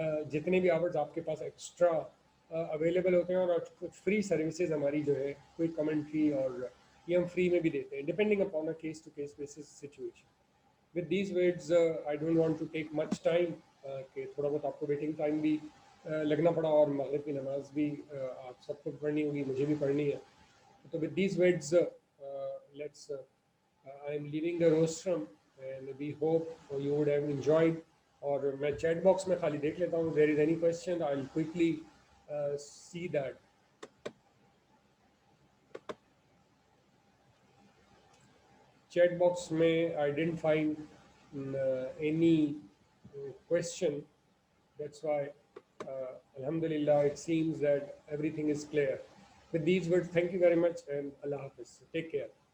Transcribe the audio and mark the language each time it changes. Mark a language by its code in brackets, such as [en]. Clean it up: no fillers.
[ur] جتنے بھی آورز آپ کے پاس ایکسٹرا اویلیبل ہوتے ہیں، اور کچھ فری سروسز ہماری جو ہے، کوئی کمنٹری اور یہ ہم فری میں بھی دیتے ہیں [en] Depending upon a case to case basis situation. With these words I don't want to take much time, [ur] کہ تھوڑا بہت آپ کو ویٹنگ ٹائم بھی لگنا پڑا، اور مغرب کی نماز بھی آپ سب کو پڑھنی ہوگی، مجھے بھی پڑھنی ہے. [en] تو with these words let's I am leaving the rostrum and we hope you would have enjoyed. [ur] اور میں چیٹ باکس میں خالی دیکھ لیتا ہوں. [en] there is any question I'll quickly see that. [ur] Chat box میں [en] I didn't find any question. That's why alhamdulillah it seems that everything is clear. With these words, thank you very much and Allah Hafiz. Take care.